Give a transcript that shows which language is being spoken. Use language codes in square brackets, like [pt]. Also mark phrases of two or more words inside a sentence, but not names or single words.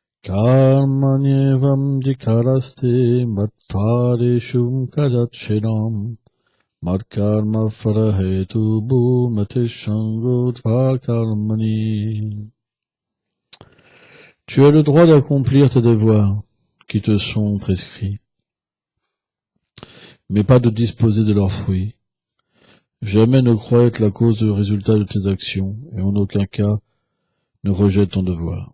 [sa] Karmanyevam dikaraste matpareshum kadachinam matkarma farahetu bhumatishangodva karmani. [fr] Tu as le droit d'accomplir tes devoirs qui te sont prescrits, mais pas de disposer de leurs fruits. Jamais ne crois être la cause du résultat de tes actions, et en aucun cas ne rejette ton devoir.